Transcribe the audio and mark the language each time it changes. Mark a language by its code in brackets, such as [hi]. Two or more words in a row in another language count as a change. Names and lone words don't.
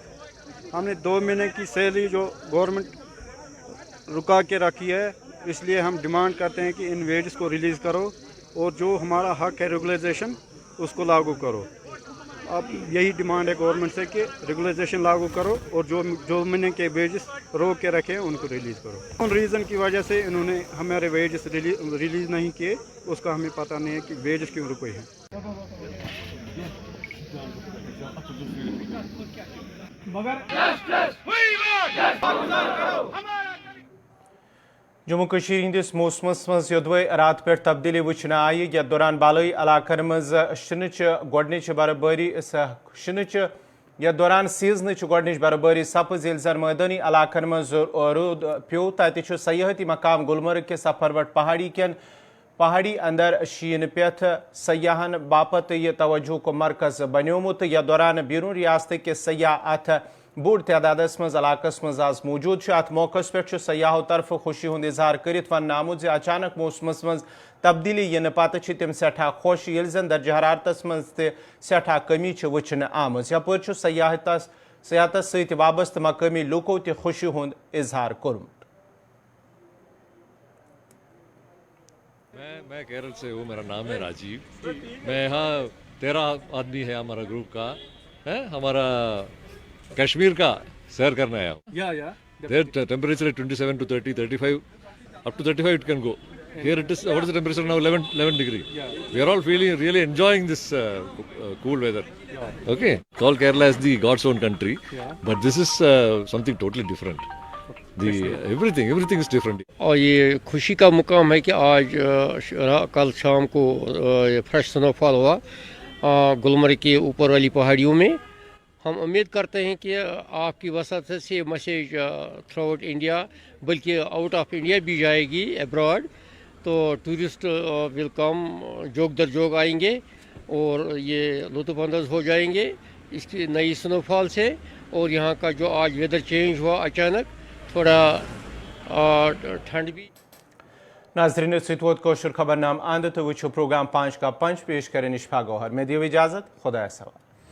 [ur] ہم نے 2 مہینے کی سیلری جو گورنمنٹ رکا کے رکھی ہے, اس لیے ہم ڈیمانڈ کرتے ہیں کہ ان ویجز کو ریلیز کرو اور جو ہمارا حق ہے ریگولائزیشن اس کو لاگو کرو. اب یہی ڈیمانڈ ہے گورنمنٹ سے کہ ریگولائزیشن لاگو کرو اور جو مہینے کے ویجز روک کے رکھے ہیں ان کو ریلیز کرو. ان ریزن کی وجہ سے انہوں نے ہمارے ویجز ریلیز نہیں کیے, اس کا ہمیں پتہ نہیں ہے کہ ویجز کیوں رکے ہیں. [ks] جموں کشیر ہندس موسمس مز یودوے رات پہ تبدیلی وچھنے آئی, یتھ دوران بالائی علاقن مز شنچ گۄڈنِچ برفباری یتھ دوران سیزنچ گۄڈنِچ برفباری سپز ییٚلہِ زن مٲدانی علاقن مز روٗد پیوٚو. تتہِ چھُ سیاحتی مقام گلمرگ کے سفروٹ پہاڑی کٮ۪ن پہاڑی اندر شین پیتھ سیاحن باپت یہ توجہ کو مرکز بنیومت یا دوران بیرون ریاست کے سیاح ات بوڑ تعداد مز علاقہ مز آز موجود ات موقع پہ سیاحوں طرف خوشی ہند اظہار کرت ون آمت اچانک موسمس مز تبدیلی ین پتہ تم سٹھا خوش یل زن درجہ حرارتس مز تہ سٹھا کمی وچھن آمت یپر سیاحتس ست وابستہ مقامی لوکو تہ خوشی ہند اظہار کورمت. [ur] میں کیرل سے ہوں, میرا نام ہے راجیو. میں یہاں 13 آدمی ہے ہمارا گروپ کا, ہمارا کشمیر کا سیر کرنا ہے. [en] There temperature 27 to 30, 35, up to 35 it can go. Here it is, what is the temperature now? 11 degree. We are all feeling, really enjoying this cool weather. Okay. Call Kerala as the God's own country, but this is something totally different. Everything is different. [ur] اور یہ خوشی کا مقام ہے کہ آج کل شام کو [en] fresh snow fall [ur] ہوا گلمرگ کے اوپر والی پہاڑیوں میں. ہم امید کرتے ہیں کہ آپ کی وسعت سے یہ میسیج [en] throughout India [ur] بلکہ [en] out of India [ur] بھی جائے گی ابراڈ, تو [en] tourist will come, [ur] جوگ در جوگ آئیں گے اور یہ لطف اندوز ہو جائیں گے اس کی نئی [en] snow fall [ur] سے. اور یہاں کا جو آج [en] weather change [ur] ہوا اچانک, تھوڑا ٹھنڈ بھی. [ks] ناظرین ست ووت کوشر خبر نام اند تو وچھو پروگرام 5 کا 5 پیش کرے نشفا گوہر. میں دیو اجازت, خدا سوال.